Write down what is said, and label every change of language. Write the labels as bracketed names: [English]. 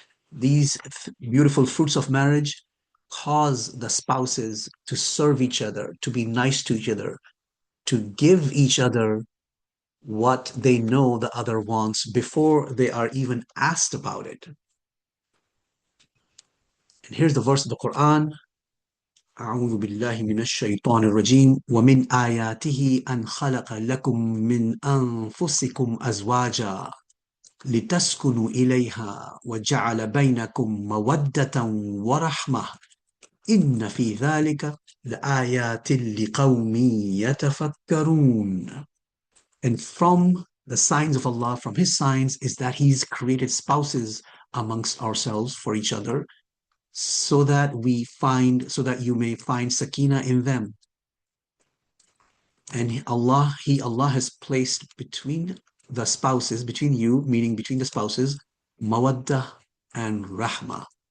[English] These beautiful fruits of marriage cause the spouses to serve each other, to be nice to each other, to give each other what they know the other wants before they are even asked about it. And here's the verse of the Quran. [Arabic] أعوذ بالله من الشيطان الرجيم ومن آياته أن خلق لكم من أنفسكم أزواجا لتسكنوا إليها وجعل بينكم مودة ورحمة إن في ذلك لآيات لقوم يتفكرون. [English] And from the signs of Allah, from His signs, is that He's created spouses amongst ourselves for each other, so that so that you may find sakina in them. And Allah has placed between the spouses, between you, meaning between the spouses, mawadda and rahma.